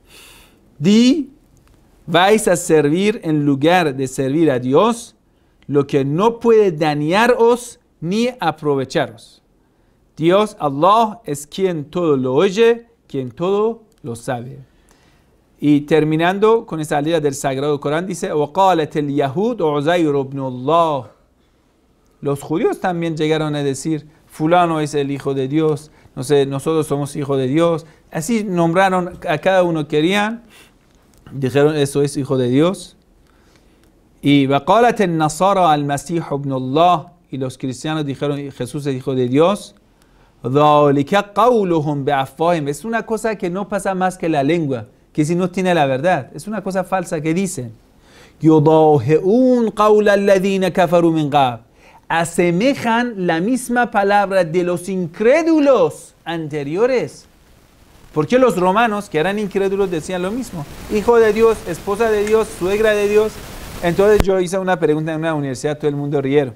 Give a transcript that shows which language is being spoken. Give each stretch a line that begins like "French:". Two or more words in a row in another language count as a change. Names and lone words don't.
Spanish: Vais a servir en lugar de servir a Dios lo que no puede dañaros ni aprovecharos. Dios, Allah, es quien todo lo oye, quien todo lo sabe. Y terminando con esa idea del Sagrado Corán, dice,
Arabic: وَقَالَتِ الْيَهُودُ عُزَيْرُ ابْنُ اللَّهِ.
Spanish: Los judíos también llegaron a decir, fulano es el hijo de Dios, no sé, nosotros somos hijos de Dios. Así nombraron a cada uno que querían, dijeron, eso es hijo de Dios.
Arabic: Y وَقَالَتِ النَّصَارَى الْمَسِيحُ ابْنُ اللَّهِ.
Spanish: Y los cristianos dijeron, Jesús es hijo de Dios.
Arabic: ذَلِكَ قَوْلُهُمْ بِأَفْوَاهِهِمْ.
Spanish: Es una cosa que no pasa más que la lengua, que si no tiene la verdad, es una cosa falsa que dicen.
Arabic: يُضَاهِئُونَ قَوْلَ الَّذِينَ كَفَرُوا مِنْ قَبْلِ.
Spanish: Asemejan la misma palabra de los incrédulos anteriores. Porque los romanos, que eran incrédulos, decían lo mismo. Hijo de Dios, esposa de Dios, suegra de Dios. Entonces yo hice una pregunta en una universidad, todo el mundo rieron.